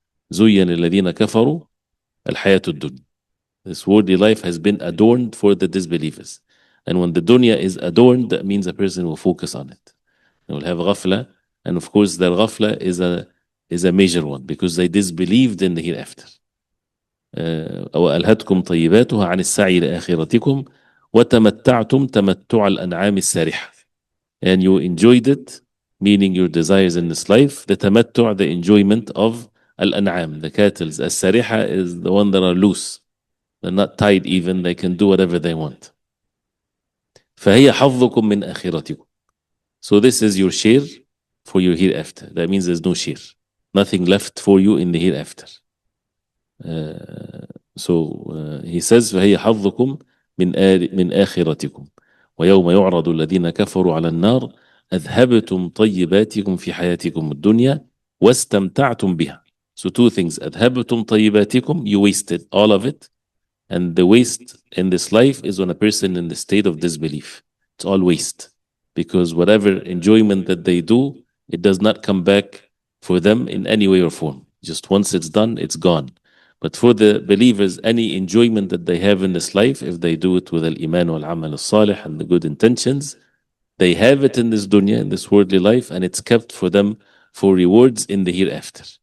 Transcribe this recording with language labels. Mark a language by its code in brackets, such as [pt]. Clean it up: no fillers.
[ar] زُيَّنَ الَّذِينَ كَفَرُوا الْحَيَاةُ الدُّنْيَا. [en] This worldly life has been adorned for the disbelievers. And when the dunya is adorned, that means a person will focus on it. They will have ghafla. And of course, their ghafla is a major one because they disbelieved in the hereafter. [ar] وألهتكم طيباتها عن السعي لآخرتكم وتمتعتم تمتع الأنعام السارحة. [en] And you enjoyed it, meaning your desires in this life, the tamattu', the enjoyment of al-an'am, the cattle. As-sariha is the one that are loose. They're not tied even, they can do whatever they want. [ar] فهي حظكم من آخرتكم. [en] So this is your share for your hereafter. That means there's no share. Nothing left for you in the hereafter. He says [ar] فهي حظكم من آخرتكم ويوم يعرض الذين كفروا على النار أذهبتم طيباتكم في حياتكم الدنيا واستمتعتم بها. [en] So two things. [ar] أذهبتم طيباتكم, [en] you wasted all of it. And the waste in this life is when a person in the state of disbelief. It's all waste. Because whatever enjoyment that they do, it does not come back for them in any way or form. Just once it's done, it's gone. But for the believers, any enjoyment that they have in this life, if they do it with al-iman wal-amal al-salih and the good intentions, they have it in this dunya, in this worldly life, and it's kept for them for rewards in the hereafter.